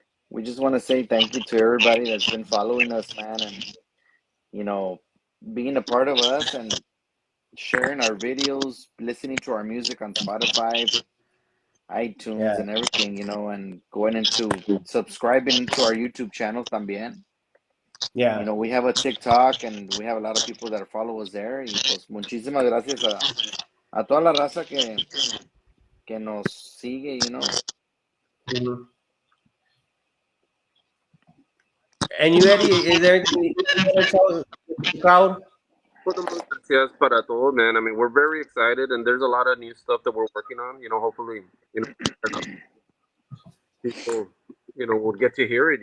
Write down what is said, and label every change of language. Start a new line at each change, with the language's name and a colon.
English: We just want to say thank you to everybody that's been following us, man, and you know, being a part of us and sharing our videos, listening to our music on Spotify, iTunes, and everything, you know, and going into subscribing to our YouTube channel
Spanish: también.
English: Yeah. You know, we have a TikTok and we have a lot of people that follow us there.
Spanish: Y pues muchísimas gracias a toda la raza que nos sigue,
English: you know. Mm-hmm. And you, Eddie, is there anything you want to tell the crowd? Yes,
Spanish: para todos,
English: man. I mean, we're very excited, and there's a lot of new stuff that we're working on. You know, hopefully, you know, people, you know, will get to hear it.